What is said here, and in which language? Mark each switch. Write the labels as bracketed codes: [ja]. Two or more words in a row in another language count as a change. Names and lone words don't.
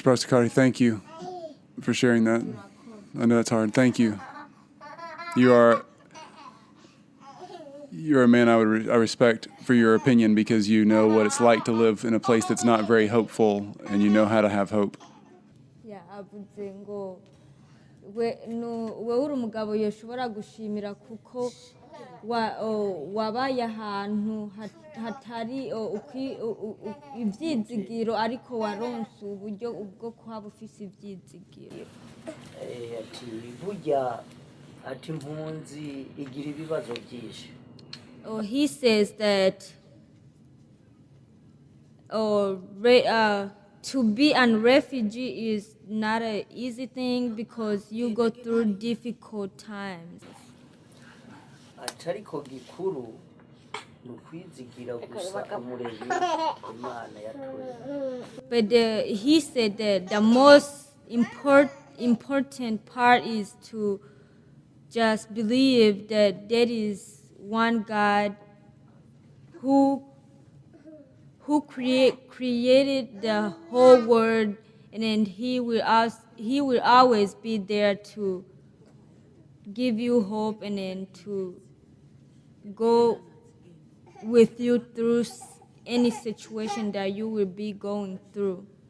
[en] Pasikari, thank you for sharing that. I know that's hard. Thank you. You're a man I respect for your opinion because you know what it's like to live in a place that's not very hopeful, and you know how to have hope. Yeah, [rn] avuze ngo we uri umugabo yoshobora gushimira kuko wabaye ahantu hatari ibyizigiro ariko waronse uburyo bwo kuhaba ufise ibyizigiro. Ati burya ati impunzi igira ibibazo byinshi. [en] He says that to be a refugee is not an easy thing because you go through difficult times. [rn] Ati ariko gikuru ni ukwizigira gusa umurezi Imana yatuye. [en] But he said that the most important part is to just believe that there is one God who created the whole world, and then he will always be there to give you hope and then to go with you through any situation that you will be going through.